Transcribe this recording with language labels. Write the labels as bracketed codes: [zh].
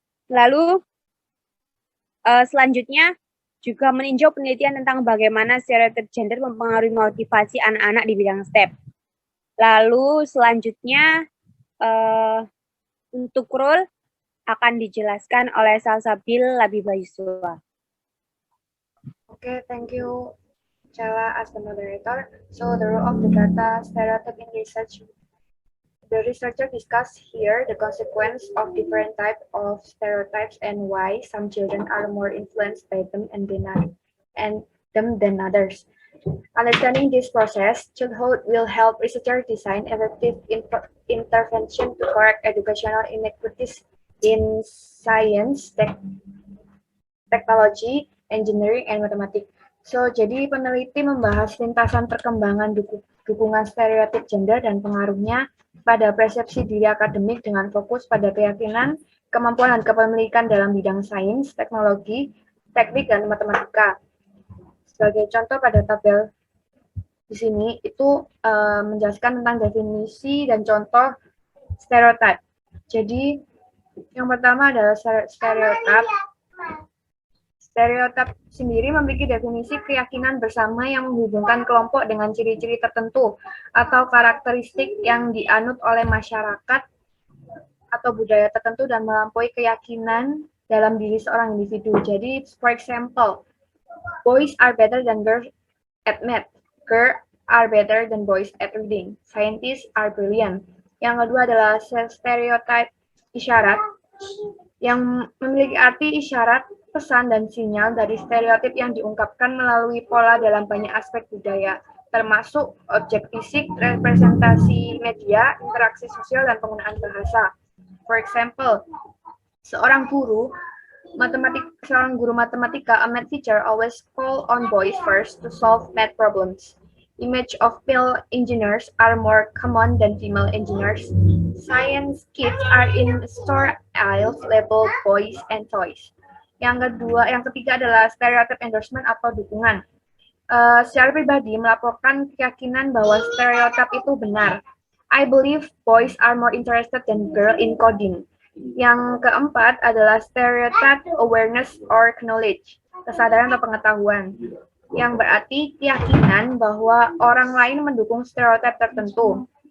[id] Lalu, selanjutnya juga meninjau penelitian tentang bagaimana stereotip gender mempengaruhi motivasi anak-anak di bidang STEM. Lalu selanjutnya untuk role akan dijelaskan oleh Salsabil Labibaiswa. [en] Okay, thank you, Chala, as the moderator. So the role of the data stereotype in research. The researcher discussed here the consequence of different types of stereotypes and why some children are more influenced by them than others. Understanding this process, childhood will help researchers design effective intervention to correct educational inequities in science, technology, engineering, and mathematics. [id] So, jadi peneliti membahas lintasan perkembangan dukungan stereotip gender dan pengaruhnya pada persepsi diri akademik dengan fokus pada keyakinan, kemampuan, dan kepemilikan dalam bidang sains, teknologi, teknik, dan matematika. Sebagai contoh pada tabel di sini itu menjelaskan tentang definisi dan contoh stereotip. Jadi yang pertama adalah stereotip. Stereotip sendiri memiliki definisi keyakinan bersama yang menghubungkan kelompok dengan ciri-ciri tertentu atau karakteristik yang dianut oleh masyarakat atau budaya tertentu dan melampaui keyakinan dalam diri seorang individu. [en] Jadi, for example, boys are better than girls at math. Girls are better than boys at reading. Scientists are brilliant. [id] Yang kedua adalah stereotip isyarat yang memiliki arti isyarat, pesan, dan sinyal dari stereotip yang diungkapkan melalui pola dalam banyak aspek budaya, termasuk objek fisik, representasi media, interaksi sosial, dan penggunaan bahasa. [en] For example, [id] Seorang guru matematika, [en] a math teacher always call on boys first to solve math problems. Image of male engineers are more common than female engineers. Science kids are in store aisles labeled boys and toys. [id] Yang ketiga adalah stereotype endorsement atau dukungan. Secara pribadi melaporkan keyakinan bahwa stereotip itu benar. [en] I believe boys are more interested than girl in coding. [id] Yang keempat adalah [en] stereotype awareness or knowledge, [id] kesadaran atau pengetahuan, yang berarti keyakinan bahwa orang lain mendukung stereotip tertentu.